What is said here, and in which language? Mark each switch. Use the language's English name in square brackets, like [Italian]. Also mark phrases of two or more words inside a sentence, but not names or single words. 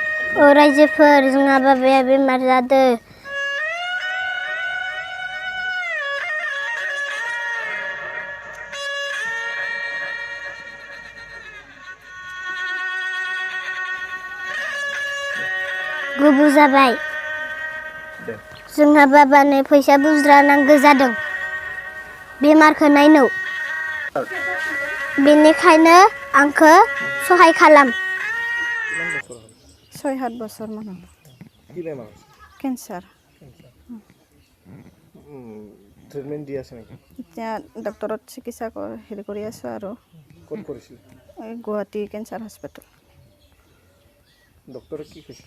[Bodo] रायजोफोर जोंहा बाबाया बेमार जादों गुबु जाबाय जोंहा बाबानो फैसा बुज्रा नांगौ जादों बेमारखौ नायनो बेनिखायनो आंखौ सहाय खालाम [Assamese] 6-7 বছৰ মান কি বেমাৰ কেঞ্চাৰ ট্ৰিটমেণ্ট দি আছে নেকি এতিয়া ডক্টৰত চিকিৎসা হেৰি কৰি আছোঁ আৰু ক'ত কৰিছিল এই গুৱাহাটী [English] cancer hospital [Assamese] ডক্টৰে কি কৈছে